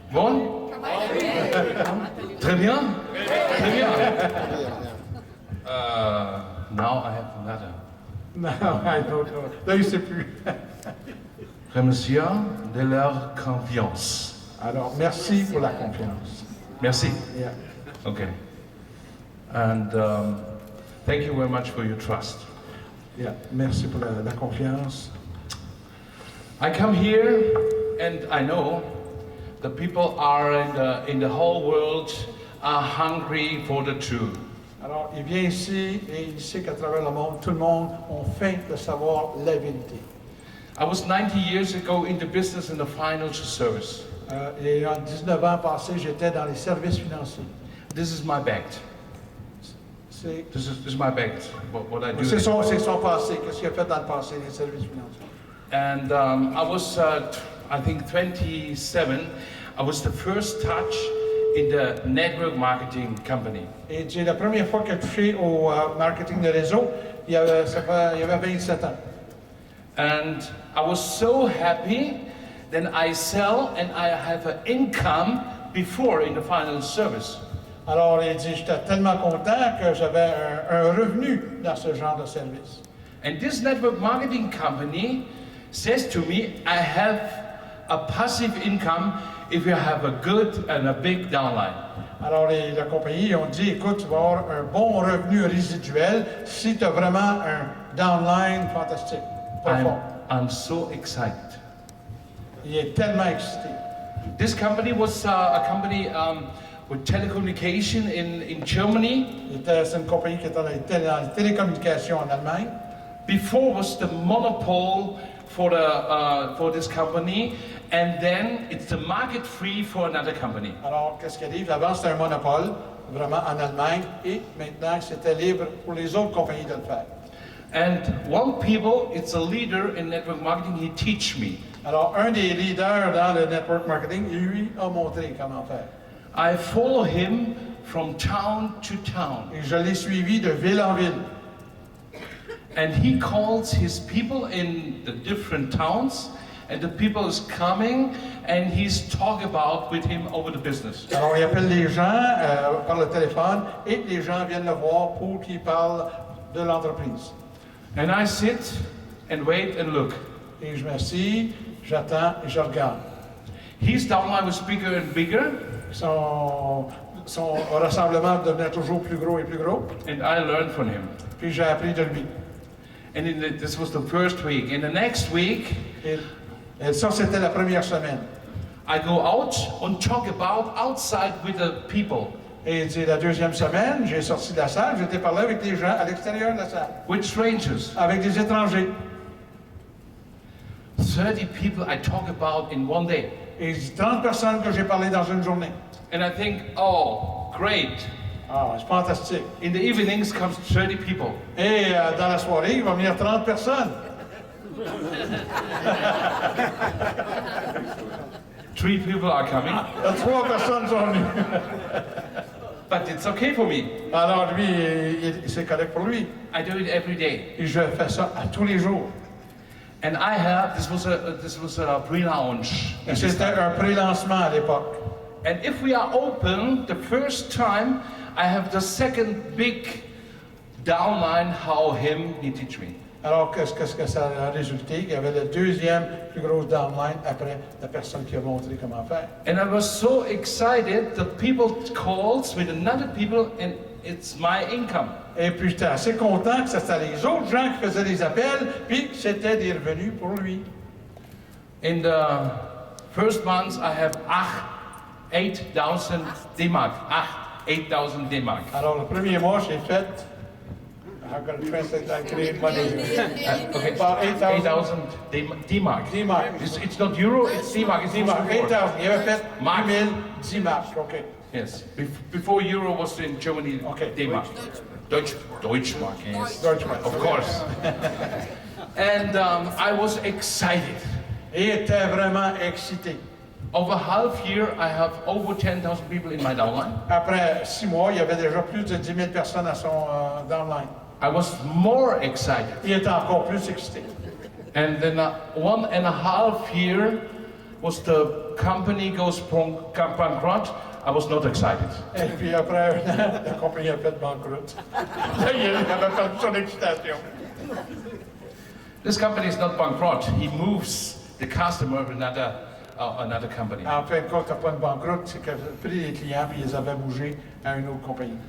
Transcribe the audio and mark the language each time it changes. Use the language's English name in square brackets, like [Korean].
[French] Bon? Très bien? Très bien. [English] Now I have another. No, I don't know. [French] Là, il ne sait plus. Remercier de leur confiance. Alors, merci pour la confiance. Merci. [English] Yeah. Okay. And thank you very much for your trust. Yeah. [French] Merci pour la confiance. [English] I come here and I know the people are in the whole world are hungry for the truth. [French] Alors, il vient ici et il sait qu'à travers le monde, tout le monde a faim de savoir la vérité. [English] I was 90 years ago in the business in the financial service. [French] Et en 19 ans passés, j'étais dans les services financiers. [English] This is my back. This is my back. What I do. [French] C'est son passé. Qu'est-ce qu'il a fait dans le passé, les services financiers? [English] And I was, I think, 27. I was the first touch in the network marketing company. [French] Et c'est la première fois que j'ai touché au marketing de réseau. Il y avait 27 ans. [English] And I was so happy. Then I sell and I have an income before in the final service. [French] Alors, il dit, j'étais tellement content que j'avais un revenu dans ce genre de service. [English] And this network marketing company says to me, I have a passive income if you have a good and a big downline. [French] Alors, la compagnie, ont dit, écoute, tu vas avoir un bon revenu résiduel si tu as vraiment un downline fantastique, profond. [English] I'm so excited. [French] Il est tellement excité. [English] This company was a company with telecommunication in Germany. [French] C'est une compagnie qui était dans les télécommunications en Allemagne. [English] Before was the monopole for this company, and then it's the market free for another company. [French] Alors, qu'est-ce qui arrive? Avant, c'était un monopole, vraiment en Allemagne, et maintenant, c'était libre pour les autres compagnies de le faire. [English] And one people, it's a leader in network marketing, he teach me. [French] Alors, un des leaders dans le network marketing, lui a montré comment faire. [English] I follow him from town to town. [French] Et je l'ai suivi de ville en ville. [English] And he calls his people in the different towns, and the people is coming, and he's talk about with him over the business. [French] Alors, il appelle les gens par le téléphone, et les gens viennent le voir pour qu'il parle de l'entreprise. [English] And I sit and wait and look. [French] Et je m'assis, j'attends et je regarde. [English] His downline was bigger and bigger. [French] Son rassemblement devenait toujours plus gros et plus gros. [English] And I learned from him. [French] Puis j'ai appris de lui. [English] And this was the first week. In the next week, [French] et ça c'était la première semaine. [English] I go out and talk about outside with the people. [French] Et la deuxième semaine, j'ai sorti de la salle, j'étais parlé avec les gens à l'extérieur de la salle. [English] With strangers. [French] Avec des étrangers. [English] 30 people I talk about in one day. [French] Et 30 personnes que j'ai parlé dans une journée. [English] And I think, oh, great. [French] Ah, c'est fantastique. [English] In the evenings comes 30 people. [French] Et dans la soirée, il va venir 30 personnes. [English] 3 people are coming. [French] 3 personnes sont venues. [English] But it's okay for me. [French] Alors lui, c'est correct pour lui. [English] I do it every day. [French] Et je fais ça à tous les jours. [English] And I had, this was a pre-launch. [French] C'était un pré-lancement à l'époque. [English] And if we are open, the first time, I have the second big downline how him he teach me. [French] Alors, qu'est-ce que ça a résulté? Il y avait la deuxième plus grosse downline après la personne qui a montré comment faire. [English] And I was so excited, the people calls with another people and it's my income. [French] Et puis j'étais assez content que c'était les autres gens qui faisaient des appels, puis c'était des revenus pour lui. [English] In the first month, I have 8,000 D-Mark. 8,000 D-Mark. [French] Alors, le premier mois, j'ai fait. [English] I'm going to translate that Canadian money. Okay, About 8,000 D-Mark. D-Mark. It's not euro, it's D-Mark. It's [French] D-Mark. 8,000. Il avait fait [English] Mark. 8,000 D-Mark. Okay. Yes. Before euro was in Germany, D-Mark. Deutschmark, yes. Deutschmark. Of course. And I was excited. [French] Et il était vraiment excité. [English] Over half year, I have over 10,000 people in my downline. [French] Après 6 mois, il y avait déjà plus de 10 000 personnes à son downline. [English] I was more excited. [French] Il était encore plus excité. [English] And then 1.5 year was the company goes bankrupt. I was not excited. [French] Et puis après un an, la compagnie a fait banqueroute. Là, il avait perdu son excitation. [English] This company is not bankrupt. He moves the customer to another company. [French] En fin de compte, t'as pas une banqueroute, c'est qu'il a pris les clients puis ils les avaient bougés à une autre compagnie.